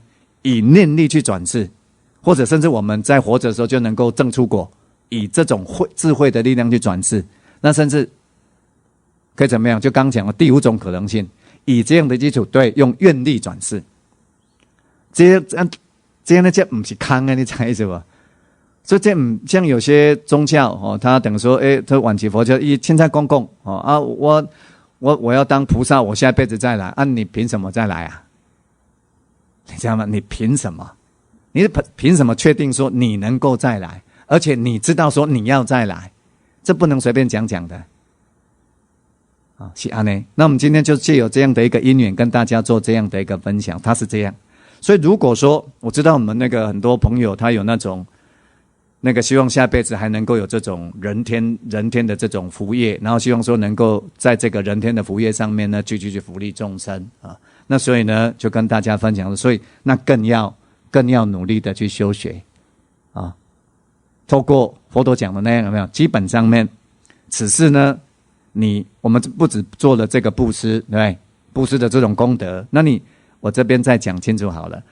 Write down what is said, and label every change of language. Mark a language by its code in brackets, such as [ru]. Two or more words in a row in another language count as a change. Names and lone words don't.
[zh] 以念力去轉世，或者甚至我們在活着的時候就能夠證出果，以這種智慧的力量去轉世，那甚至可以怎麼樣？就剛講了第五種可能性，以這樣的基礎，對，用願力轉世，這樣呢，這不是空的，你猜是吧？所以這不像有些宗教哦，他等於說，他晚期佛教一現在公共哦啊，我要當菩薩，我下輩子再來啊，你憑什麼再來啊？你知道嗎？你憑什麼？你憑什麼確定說你能夠再來？而且你知道說你要再來，這不能隨便講的啊，是這樣。那我們今天就藉由這樣的一個因緣，跟大家做這樣的一個分享，它是這樣。所以如果說我知道我們那個很多朋友他有那種希望下輩子還能夠有這種人天的這種福業，然後希望說能夠在這個人天的福業上面呢，繼續去福利眾生啊。那所以呢，就跟大家分享，所以那更要努力的去修學啊。透過佛陀講的那樣，有沒有？基本上面此事呢， 我們不只做了這個布施，對不對？布施的這種功德，那我這邊再講清楚好了。